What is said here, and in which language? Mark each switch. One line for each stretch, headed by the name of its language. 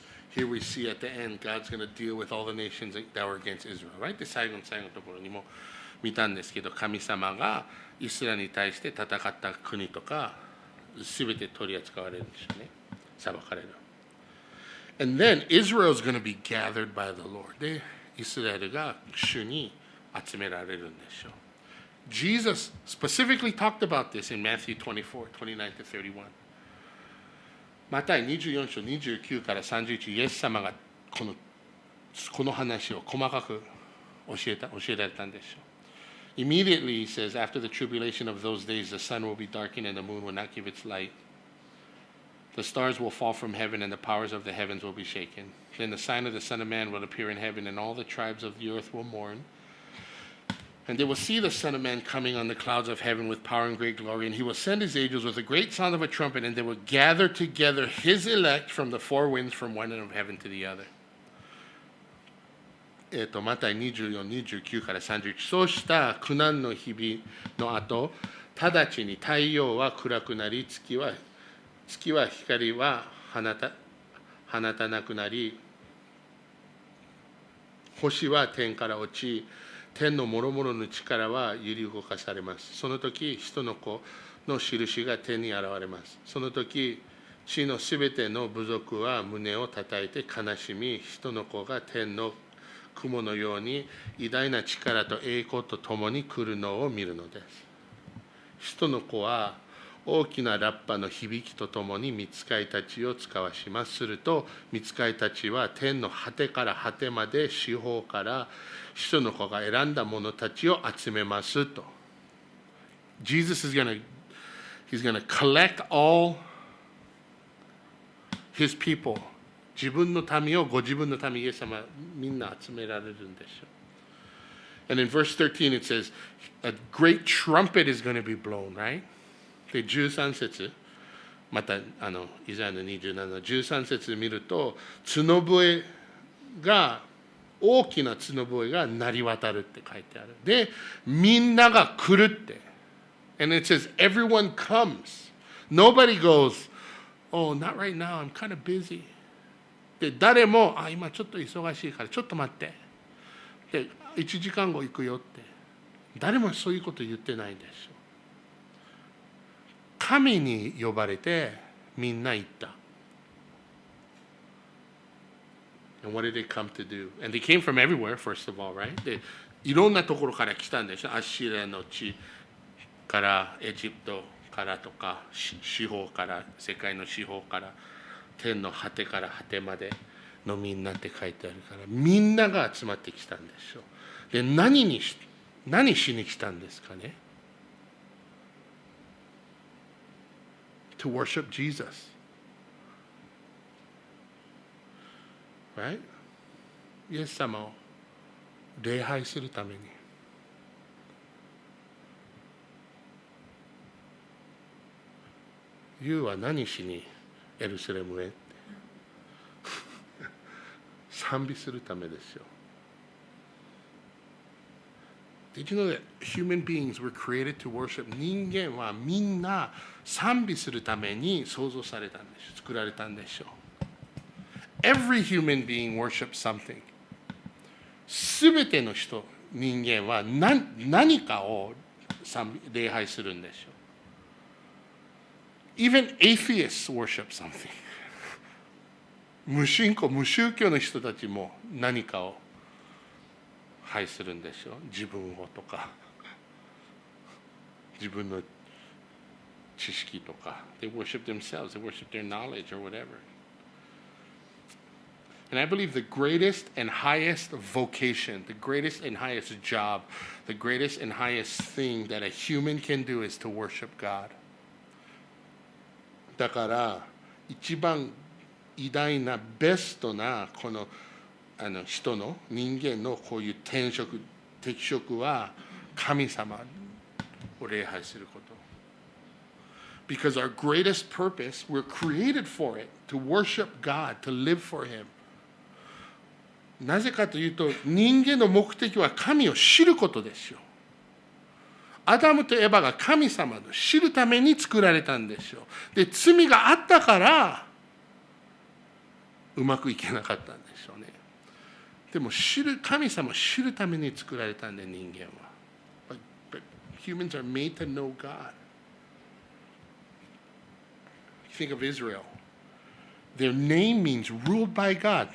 English: Here we see at the end, God's going to deal with all the nations that were against Israel, right?
Japanese: で、最後のところにも見たんですけど、神様がイスラエルに対して戦った国とか、すべて取り扱われるんでしょうね。裁かれる。
English: And then Israel is going to be gathered by the Lord.
Japanese: で、イスラエルが主に集められるんでしょう。
English: Jesus specifically talked about this in Matthew 24, 29 to 31.
Japanese: マタイ24章29から31、イエス様がこの話を細かく教えられたんでしょう。
English: Immediately, he says, after the tribulation of those days, the sun will be darkened and the moon will not give its light. The stars will fall from heaven and the powers of the heavens will be shaken. Then the sign of the Son of Man will appear in heaven and all the tribes of the earth will mourn. And they will see the Son of Man coming on the clouds of heaven with power and great glory. And he will send his angels with a great sound of a trumpet, and they will gather together his elect from the four winds from one end of heaven to the other.
Japanese: マタイ24、29から31。そうした苦難の日々の後、直ちに太陽は暗くなり、月は光は放たなくなり、星は天から落ち、天の諸々の力は揺り動かされます。その時、人の子の印が天に現れます。その時、地のすべての部族は胸を叩いて悲しみ、人の子が天の雲のように偉大な力と栄光とともに来るのを見るのです。人の子は大きなラッパの響きとともに御使いたちを使わします。すると、御使いたちは天の果てから果てまで四方から人の子が選んだ者たちを集めますと。
English: Jesus is gonna collect all his people.
Japanese: 自分の民をご自分の民、イエス様みんな集められるんでしょう。
English: And in verse 13 it says, a great trumpet is going to be blown, right?
Japanese: で、13節、またイザヤの27の13節見ると、角笛が大きな角笛が鳴り渡るって書いてある。で、みんなが来るって。
English: And it says, everyone comes. Nobody goes, oh, not right now, I'm kind of busy.
Japanese: で、誰も、今ちょっと忙しいから、ちょっと待って。で、1時間後行くよって。誰もそういうこと言ってないんでしょ。神に呼ばれて、みんな行った。
English: And what did they come to do? And they came from everywhere, first of all, right?
Japanese: で、いろんなところから来たんでしょ。アッシリアの地からエジプトからとか、四方から、世界の四方から、天の果てから果てまでのみんなって書いてあるから、みんなが集まってきたんでしょ。で、何しに来たんですかね。
English: To worship Jesus. Right?
Japanese: イエス様を礼拝するために。ユウは何しにエルサレムへ賛美するためですよ。
English: Did you know that human beings were created to worship?
Japanese: 人間はみんな賛美するために創造されたんです。作られたんでしょう。
English: Every human being worships something.
Japanese: すべての人、人間は何かを礼拝するんでしょう。 Even atheists worship something. 無信仰、無宗教の人たちも何かを拝するんでしょう。自分をとか、自分の知識とか。
English: They worship themselves, they worship their knowledge or whatever. And I believe the greatest and highest vocation, the greatest and highest job, the greatest and highest thing that a human can do is to worship God.
Japanese: だから一番偉大なベストなこの人の人間のこういう適職は神様を礼拝すること。
English: Because our greatest purpose, we're created for it, to worship God, to live for Him.
Japanese: なぜかというと、人間の目的は神を知ることですよ。アダムとエバが神様を知るために作られたんですよ。で、罪があったからうまくいけなかったんでしょうね。でも神様を知るために作られたんで、人間は。
English: But humans are made to know God. Think of Israel. Their name means ruled by God.